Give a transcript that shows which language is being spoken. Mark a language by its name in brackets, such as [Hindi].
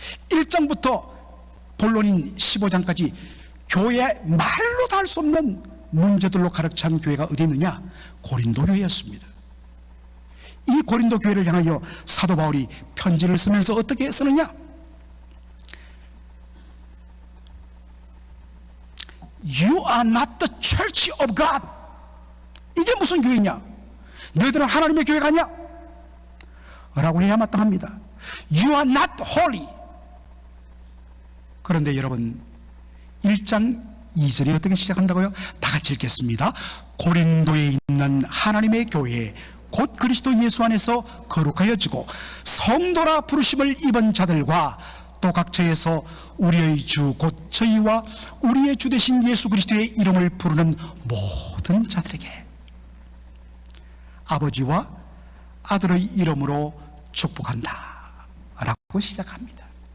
[Korean] 1장부터 본론인 15장까지 교회의 말로 다 할 수 없는 문제들로 가득 찬 교회가 어디 있느냐? 고린도 교회였습니다. 이 고린도 교회를 향하여 사도 바울이 편지를 쓰면서 어떻게 쓰느냐? [English] You are not the church of God. [Korean] 이게 무슨 교회냐? 너희들은 하나님의 교회가 아니야? 라고 해야 마땅합니다. [English] You are not holy. [Korean] 그런데 여러분 1장 2절이 어떻게 시작한다고요? 다 같이 읽겠습니다. 고린도에 있는 하나님의 교회 곧 그리스도 예수 안에서 거룩하여지고 성도라 부르심을 입은 자들과 또 각처에서 우리의 주 곧 저희와 우리의 주 되신 예수 그리스도의 이름을 부르는 모든 자들에게 아버지와 아들의 이름으로 축복한다 라고 시작합니다.